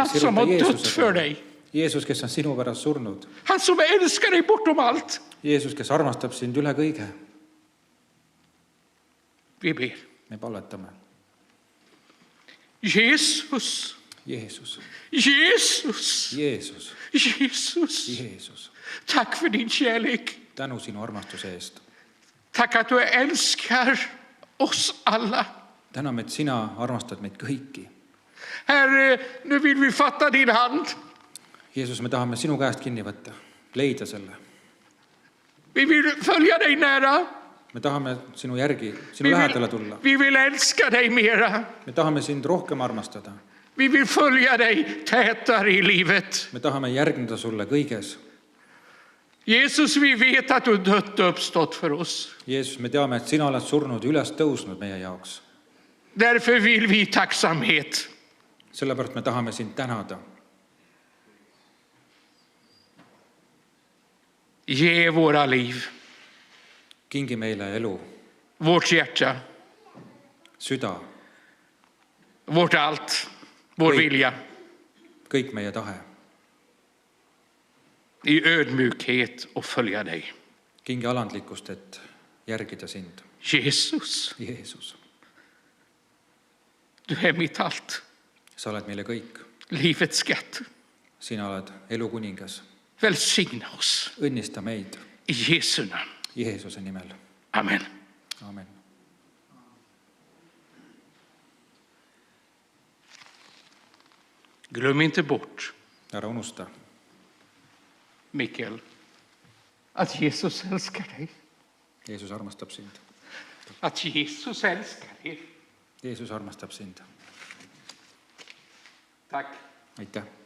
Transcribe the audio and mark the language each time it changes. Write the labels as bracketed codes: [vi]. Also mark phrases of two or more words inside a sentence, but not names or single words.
[sv] Han som siruta har dött [et] Jeesuse [sv] för [et] poole. [sv] dig. [et] Jeesus, kes on sinu pärast surnud. [sv] Han som älskar dig bortom allt. [et] Jeesus, kes armastab sind üle kõige. [sv] Vi ber. [et] Me palvetame. [sv] Jesus. [et] Jeesus, [sv] Jesus. [et] Jeesus, [sv] Jesus. [et] Jeesus. [sv] Tack för din kärlek. [et] Tänu sinu armastuse eest. [sv] Tack att du älskar oss alla. [et] Täname, et sina armastad meid kõiki. [sv] Herre, nu vill vi fatta din hand. [et] Jeesus, me tahame sinu käest kinni võtta, leida selle. [sv] Vi vill följa dig nära. [et] Me tahame sinu järgi, sinu lähedale tulla. [sv] Vi vill älska dig mera. [et] Me tahame sind rohkem armastada. [sv] Vi vill följa dig tätare i livet. [et] Me tahame järgneda sulle kõiges. [sv] Jesus, vi vet att du dött och uppstått för oss. [et] Jeesus, me teame, et sina oled surnud ja üles tõusnud meie jaoks. [sv] Därför vill vi tacksamhet. [et] Sellepärast me tahame sind tänada. [sv] Ge våra liv, [et] Kingi meile elu, [sv] vårt hjärta, [et] süda, [sv] vårt allt, vår vilja. [et] kõik meie tahe. [sv] I ödmjukhet och följa dig. [et] Kingi alandlikkust, et järgida sind. [sv] Jesus, [et] Jeesus, [sv] du är mitt allt. [et] sa oled meile kõik. [sv] Livets skatt. [et] Sina oled elu kuningas. [sv] Välsigna oss. [et] Õnnista meid [sv] I Jesu namn. [et] Jeesuse nimel. [sv] Amen. [et] Amen. [sv] Glöm inte bort, [et] Ära unusta, [sv] Mikael, att Jesus älskar dig. [et] Jeesus armastab sind. [sv] Att Jesus älskar dig. [et] Jeesus armastab sind. [sv] Tack. [et] Aitäh.